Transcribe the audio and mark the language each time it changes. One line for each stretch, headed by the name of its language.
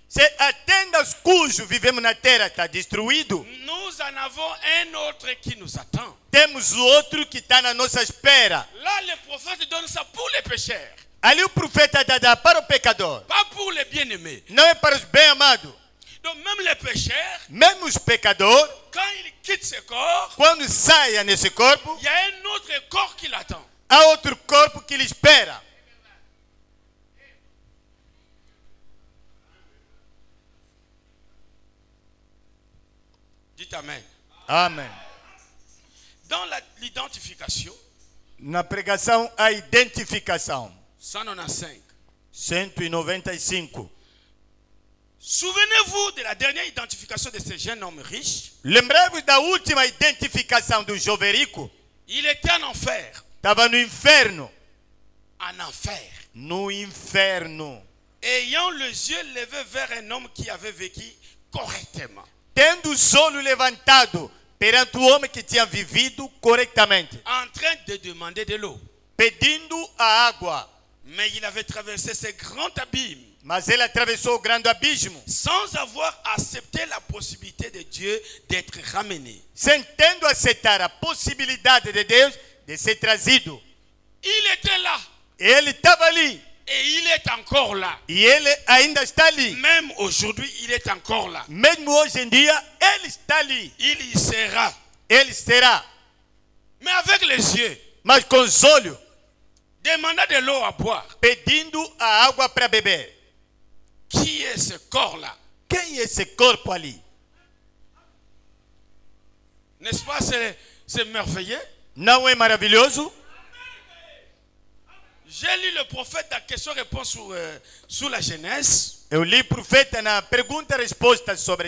Portuguese: Se a tenda cujo vivemos na terra está destruído,
French: nous en avons un autre qui nous attend.
Portuguese: temos o outro que está na nossa espera.
French: Là, le prophète donne ça pour les pécheurs,
Portuguese: Ali o profeta dá para o pecador.
French: pas pour les bien-aimés.
Portuguese: Não é para os bem-amados.
French: Donc même les pécheurs,
Portuguese: Mesmo os pecadores,
French: quand ils quittent ce corps,
Portuguese: quando saia nesse corpo,
French: il y a un autre corps qui l'attend.
Portuguese: há outro corpo que lhe espera.
French: Dites Amen.
Portuguese: Amém.
French: Dans l'identification,
Portuguese: Na pregação, a identificação.
French: 195.
Portuguese: 195.
French: Souvenez-vous de la dernière identification de ce jeune homme riche.
Portuguese: Lembrei-vos da última identificação do jovem rico.
French: Il était en enfer.
Portuguese: Estava no inferno.
French: En enfer.
Portuguese: No inferno.
French: Ayant les yeux levés vers un homme qui avait vécu correctement.
Portuguese: Tendo os olhos levantados perante o homem que tinha vivido corretamente.
French: En train de demander de l'eau.
Portuguese: Pedindo a água.
French: Mais il avait traversé ce grand abîme.
Portuguese: Mas ele atravessou o grande abismo.
French: Sans avoir accepté la possibilité de Dieu d'être ramené.
Portuguese: Sem tendo aceitar a possibilidade de Deus de ser trazido.
French: Il était là.
Portuguese: Ele estava ali.
French: Et il est encore là.
Portuguese: E ele ainda está ali.
French: Même aujourd'hui, il est encore là.
Portuguese: Mesmo hoje em dia, ele está ali.
French: Il y sera.
Portuguese: Ele será.
French: Mais avec les yeux.
Portuguese: Mas com os olhos,
French: Demandant de l'eau à boire.
Portuguese: pedindo a água para beber.
French: Qui est ce corps-là?
Portuguese: Quem é esse corpo ali?
French: N'est-ce pas, c'est merveilleux?
Portuguese: Não é maravilhoso?
French: J'ai lu le prophète dans question-réponse sur la Genèse.
Portuguese: Eu li profeta na pergunta-resposta sobre